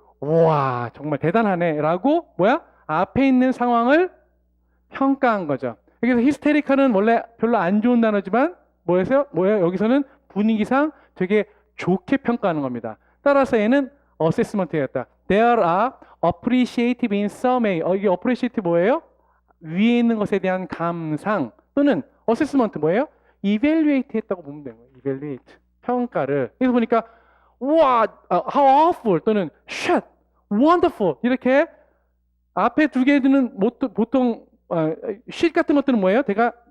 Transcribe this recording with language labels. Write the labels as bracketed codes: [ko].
[ko] 와 정말 대단하네라고 앞에 있는 상황을 평가한 거죠. 여기서 히스테리카는 원래 별로 안 좋은 단어지만 뭐예요? 여기서는 분위기상 되게 좋게 평가하는 겁니다. 따라서 얘는 어세스먼트였다. [en] There are appreciative in some way. [ko] 이게 appreciative 뭐예요? 위에 있는 것에 대한 감상 또는 assessment 뭐예요? evaluate 했다고 보면 되는 거예요. evaluate. 평가를. 그래서 보니까 와, [en] how awful [ko] 또는 shit, wonderful 이렇게 앞에 2개들은 보통 shit 같은 것들은 뭐예요? 내가